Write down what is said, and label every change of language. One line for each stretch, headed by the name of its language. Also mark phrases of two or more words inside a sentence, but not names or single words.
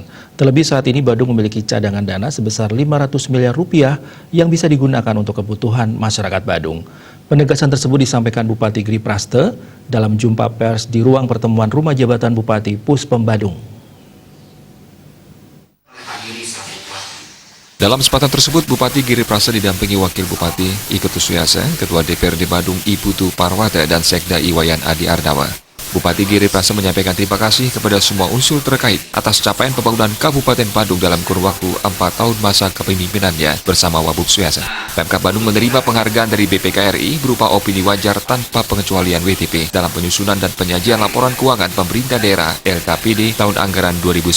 Indonesian: Terlebih saat ini Badung memiliki cadangan dana sebesar 500 miliar rupiah yang bisa digunakan untuk kebutuhan masyarakat Badung. Penegasan tersebut disampaikan Bupati Giri Praste dalam jumpa pers di ruang pertemuan Rumah Jabatan Bupati Puspem Badung. Dalam kesempatan tersebut, Bupati Giri Praste didampingi Wakil Bupati Iketu Suyase, Ketua DPRD Badung Iputu Parwata, dan Sekda Iwayan Adi Ardawa. Bupati Giri Praste menyampaikan terima kasih kepada semua unsur terkait atas capaian pembangunan Kabupaten Badung dalam kurun waktu 4 tahun masa kepemimpinannya bersama Wabub Suyase. Pemkab Badung menerima penghargaan dari BPKRI berupa opini wajar tanpa pengecualian WTP dalam penyusunan dan penyajian laporan keuangan pemerintah daerah LKPD tahun anggaran 2019.